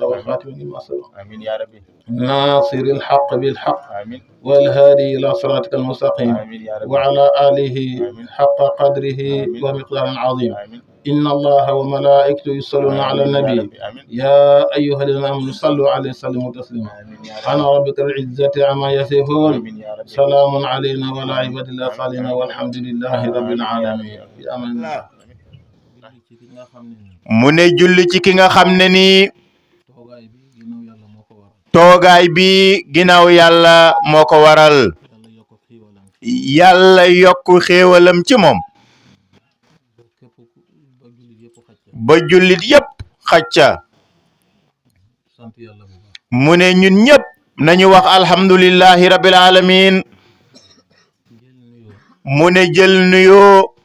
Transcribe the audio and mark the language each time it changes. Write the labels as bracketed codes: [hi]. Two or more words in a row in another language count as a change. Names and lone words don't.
[ar] والخاتم لما سبق آمين يا ربي ناصر الحق بالحق آمين والهادي إلى صراطك المستقيم وعلى آله حق قدره ومقدار عظيم إن الله وملائكته يصلون على النبي يا أيها الذين آمنوا صلوا عليه وسلموا تسليما سبحان ربك العزة عما يصفون سلام علينا وعلى عباد الله الصالحين والحمد لله رب العالمين في أمان الله. [wo] mu ne julli ci ki nga xam ne ni toogaay bi ginnaaw yàlla moo ko waral yàlla yokku xéewalam ci moom ba jullit yépp xacca mu ne ñun ñépp nañu wax [ar] الحمد لله رب العالمين [wo] mu ne jël nuyoo